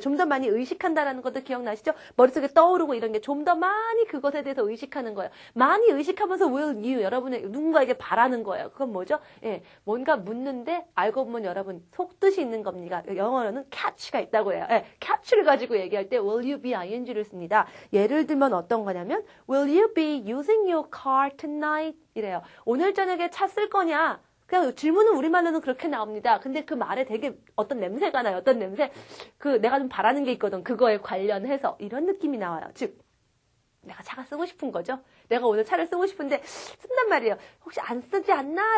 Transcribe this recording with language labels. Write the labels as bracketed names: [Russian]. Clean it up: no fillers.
[Korean] 좀 더 많이 의식한다라는 것도 기억나시죠? 머릿속에 떠오르고 이런 게 좀 더 많이 그것에 대해서 의식하는 거예요. 많이 의식하면서 will you 여러분의 누군가에게 바라는 거예요. 그건 뭐죠? 예, 뭔가 묻는데 알고 보면 여러분 속뜻이 있는 겁니다. 영어로는 catch가 있다고 해요. 예, catch를 가지고 얘기할 때 will you be ing를 씁니다. [English] 예를 들면 어떤 거냐면 will you be using your car tonight? [Korean] 이래요. 오늘 저녁에 차 쓸 거냐? 그냥 질문은 우리말로는 그렇게 나옵니다. 근데 그 말에 되게 어떤 냄새가 나요. 어떤 냄새? 내가 좀 바라는 게 있거든. 그거에 관련해서 이런 느낌이 나와요. 즉 내가 차가 쓰고 싶은 거죠. 내가 오늘 차를 쓰고 싶은데 쓴단 말이에요. 혹시 안 쓰지 않나?